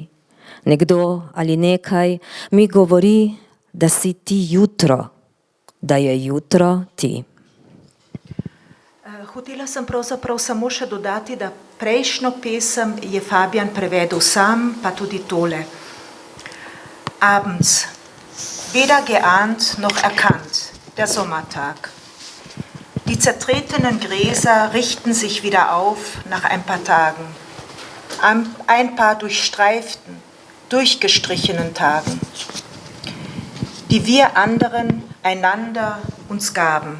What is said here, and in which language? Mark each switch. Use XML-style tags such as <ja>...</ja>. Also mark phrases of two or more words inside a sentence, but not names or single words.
<sl>Nekdo ali nekaj mi govori, da si ti jutro, da je jutro ti. Hotela sem pravzaprav samo še dodati, da prejšnjo pesem je Fabijan prevedel sam, pa tudi tole.</sl> <de>Abends, weder geahnt noch erkannt, der Sommertag. Die zertretenen Gräser richten sich wieder auf nach ein paar Tagen. Ein paar durchstreiften, durchgestrichenen Tagen, die wir anderen einander uns gaben.</de>